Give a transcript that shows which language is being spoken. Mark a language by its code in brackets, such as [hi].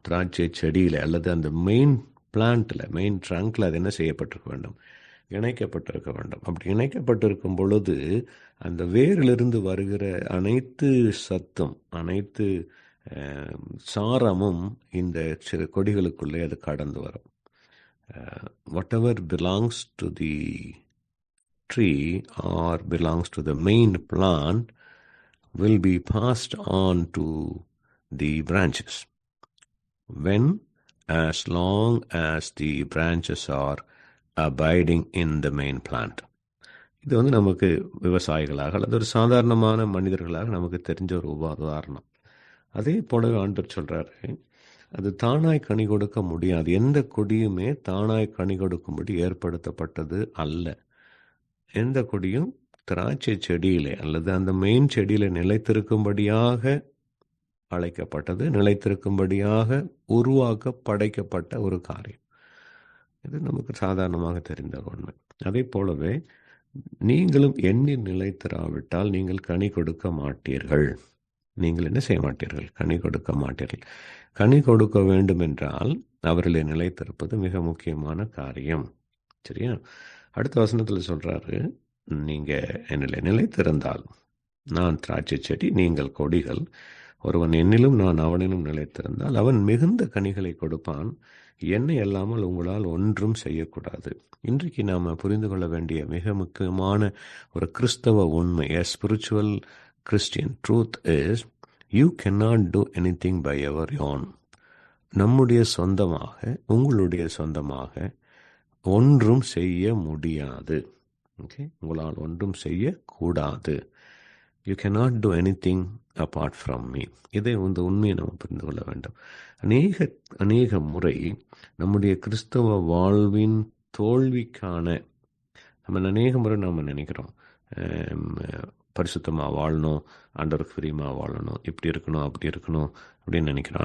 [ta] திராட்சை செடியில் அல்லது அந்த மெயின் பிளான்ட்டில், மெயின் ட்ரங்க்ல அது என்ன செய்யப்பட்டிருக்க வேண்டும்? இணைக்கப்பட்டிருக்க வேண்டும். அப்படி இணைக்கப்பட்டிருக்கும் பொழுது அந்த வேரிலிருந்து வருகிற அனைத்து சத்தும், அனைத்து சாரமும் இந்த சிறு கொடிகளுக்குள்ளே அது கடந்து வரும். [en] Whatever belongs to the tree or belongs to the main plant will be passed on to the branches, when as long as the branches are abiding in the main plant. [ta] இது நமக்கு விவசாயிகளாக அல்லது ஒரு சாதாரணமான மனிதர்களாக நமக்கு தெரிஞ்ச ஒரு உதாரணம். அதே போலவே ஆண்டவர் சொல்றாரு, அது தானாய் கனி கொடுக்க முடியாது. எந்த கொடியுமே தானாய் கனி கொடுக்கும்படி ஏற்படுத்தப்பட்டது அல்ல. எந்த கொடியும் திராட்சை செடியிலே அல்லது அந்த மெயின் செடியில நிலைத்திருக்கும்படியாக அழைக்கப்பட்டது, நிலைத்திருக்கும்படியாக உருவாக்க படைக்கப்பட்ட ஒரு காரியம். இது நமக்கு சாதாரணமாக தெரிந்த உண்மை. அதே போலவே நீங்களும் எண்ணில் நிலைத்திராவிட்டால் நீங்கள் கனி கொடுக்க மாட்டீர்கள். நீங்கள் என்ன செய்ய மாட்டீர்கள்? கனி கொடுக்க மாட்டீர்கள். கனி கொடுக்க வேண்டும் என்றால் அவர்களை நிலைத்திருப்பது மிக முக்கியமான காரியம், சரியா? அடுத்த வசனத்தில் சொல்றாரு, நீங்க என்னில் நிலைத்திருந்தால், நான் திராட்சை செடி, நீங்கள் கொடிகள், ஒருவன் என்னிலும் நான் அவனிலும் நிலைத்திருந்தால் அவன் மிகுந்த கனிகளை கொடுப்பான், என்னை அல்லாமல் உங்களால் ஒன்றும் செய்யக்கூடாது. இன்றைக்கு நாம் புரிந்து கொள்ள வேண்டிய மிக முக்கியமான ஒரு கிறிஸ்தவ உண்மை, [en] a spiritual Christian truth is, you cannot do anything by your own. [ta] நம்முடைய சொந்தமாக, உங்களுடைய சொந்தமாக ஒன்றும் செய்ய முடியாது. ஓகே, உங்களால் ஒன்றும் செய்யக்கூடாது. [en] You cannot do anything apart from me. [ta] இதை உண்மையை நம்ம புரிந்து கொள்ள வேண்டும். அநேக முறை நம்முடைய கிறிஸ்தவ வாழ்வின் தோல்விக்கான நம்ம அநேக முறை நாம் நினைக்கிறோம், பரிசுத்தமாக வாழணும், ஆண்டவருக்கு பிரியமாக வாழணும், இப்படி இருக்கணும் அப்படி இருக்கணும் அப்படின்னு நினைக்கிறோம்.